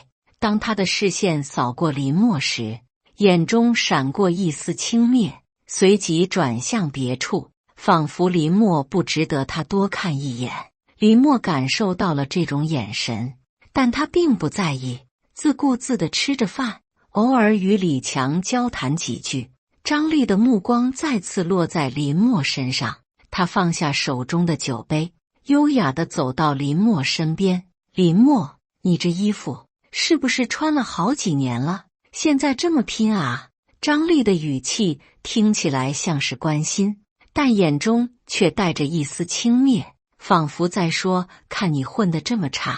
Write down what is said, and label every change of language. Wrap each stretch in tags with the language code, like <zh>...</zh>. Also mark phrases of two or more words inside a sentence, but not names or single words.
<zh>當他的視線掃過林默時，眼中閃過一絲輕蔑，隨即轉向別處，仿佛林默不值得他多看一眼。林默感受到了這種眼神，但他並不在意，自顧自地吃着飯，偶爾與李強交談幾句。張麗的目光再次落在林默身上，他放下手中的酒杯，優雅地走到林默身邊。林默，你這衣服是不是穿了好幾年了？現在這麼拼啊？張麗的語氣聽起來像是關心，但眼中卻帶着一絲輕蔑，仿佛在說，看你混得這麼差。</zh>